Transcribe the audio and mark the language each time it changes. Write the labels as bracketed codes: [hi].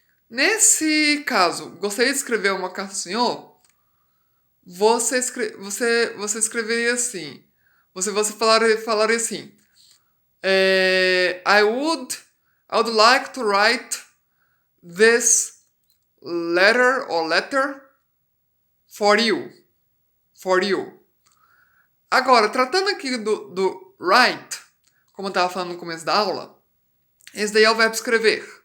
[pt] Nesse caso, gostaria de escrever uma carta ao senhor, você escreveria assim. Você falaria assim: [en] I would like to write this letter for you. [pt] Agora, tratando aqui do write, como eu estava falando no começo da aula, esse daí é o verbo escrever.